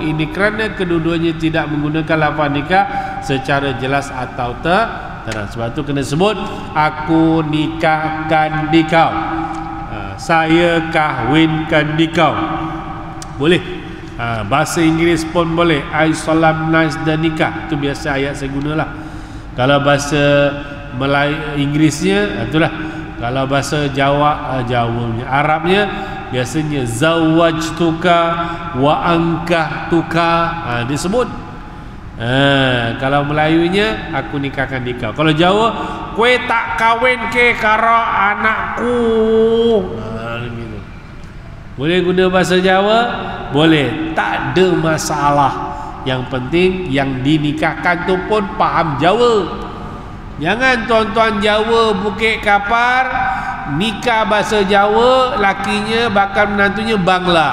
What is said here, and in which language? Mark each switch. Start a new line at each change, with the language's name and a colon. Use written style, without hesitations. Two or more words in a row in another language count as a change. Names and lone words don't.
Malay: Ini kerana kedua-duanya tidak menggunakan lafaz nikah secara jelas atau terang. Sebab itu kena sebut, aku nikahkan dikau, saya kahwinkan dikau. Boleh. Bahasa Inggeris pun boleh,
English: I solemnize the nikah.
Malay: Itu biasa ayat saya gunalah. Kalau bahasa Melayu Inggrisnya itulah. Kalau bahasa Jawanya, Arabnya biasanya
Arabic: زوجتك وأنكحتك,
Malay: disebut. Kalau Melayunya, aku nikahkan dikau.
Javanese: Kalau Jawa, kue tak kawin ke karo anakku.
Malay: Gitu. Boleh guna bahasa Jawa? Boleh, tak ada masalah. Yang penting yang dinikahkan tu pun faham Jawa. Jangan tuan-tuan Jawa Bukit Kapar nikah bahasa Jawa, lakinya bakal menantunya Bangla.